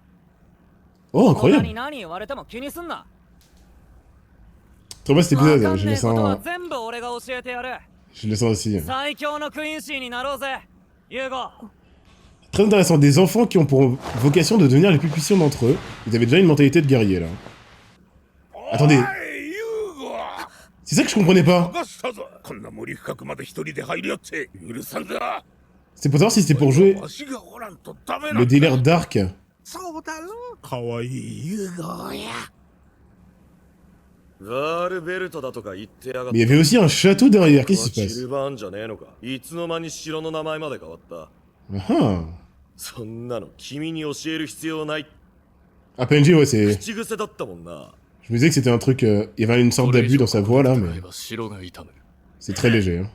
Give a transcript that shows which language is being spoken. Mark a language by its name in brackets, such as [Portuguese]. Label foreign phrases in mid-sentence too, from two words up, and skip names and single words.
[French] Oh, [Japanese] 他 [French] incroyable. [Japanese] に何言われても気にすんな [French] Trop bien cet [Japanese] わ [French] épisode, [Japanese] かん [French] je [Japanese] ね [French] le [Japanese] えことは [French] sens, [Japanese] 全部俺が教えてやる [French] je le sens aussi. [Japanese] 最強のクイーンシーになろうぜユーゴ [French] Très intéressant, des enfants qui ont pour vocation de devenir les plus puissants d'entre eux. Ils avaient déjà une mentalité de guerrier, là. Attendez, ユーゴ c'est ça que je comprenais pas. [Japanese] 任したぞこんな森深くまで一人で入りよって許さんだ [French] C'est pour savoir si c'était pour jouer [Japanese] わしがおらんとダメな [French] le [Japanese] んだ [French] délire d'arc. [Japanese] そうだろかわいいユーゴやガールベルトだとか言ってやがっ [French] Mais il y avait aussi un château derrière, qu'est-ce qui [Japanese] シ [French] se [Japanese] ル [French] passe? [Japanese] バーンじゃねえのか。いつの間に城の名前まで変わった。 [French] Ah, [Japanese] そんなの君に教える必要ない。 [French] ah PNG, ouais, c'est... [Japanese] 口癖だったもんな。 [French] Je me disais que c'était un truc... il y avait une sorte d'abus dans sa voix, là, mais... [Japanese] 城が痛む。 [French] C'est très léger, hein.